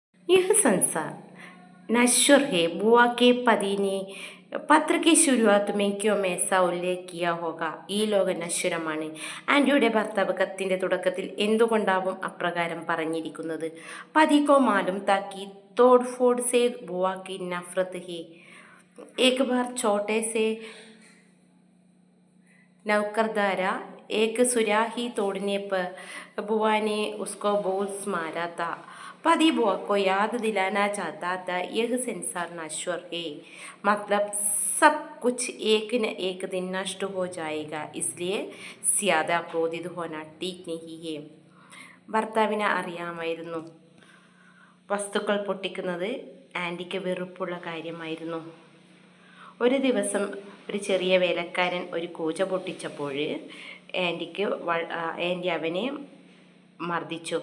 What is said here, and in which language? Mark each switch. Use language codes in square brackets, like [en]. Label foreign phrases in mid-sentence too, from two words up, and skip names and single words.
[hi] यह संसार नश्वर है। बुआ के पति ने പത്ര की शुरुआत में क्यों ऐसा उल्लेख किया होगा? [ml] ഈ ലോകം നശ്വരമാണ്. ആൻറ്റിയുടെ ഭർത്താവ് കത്തിൻ്റെ തുടക്കത്തിൽ എന്തുകൊണ്ടാവും അപ്രകാരം പറഞ്ഞിരിക്കുന്നത്? [hi] പതി को मालूम था कि तोड़फोड़ से बुआ की नफरत है. एक बार छोटे से नौकरदारा एक सुराही तोड़ने पर बुआ ने उसको बहुत मारा था. पति बुआ को याद दिलाना चाहता था यह संसार नश्वर है, मतलब सब कुछ एक न एक दिन नष्ट हो जाएगा, इसलिए ज्यादा क्रोधित होना ठीक नहीं है. [ml] ഭർത്താവിനെ അറിയാമായിരുന്നു വസ്തുക്കൾ പൊട്ടിക്കുന്നത് ആൻറ്റിക്ക് വെറുപ്പുള്ള കാര്യമായിരുന്നു. ഒരു ദിവസം ഒരു ചെറിയ വേലക്കാരൻ ഒരു കൂജ പൊട്ടിച്ചപ്പോൾ ആൻറ്റി അവനെ മർദ്ദിച്ചു.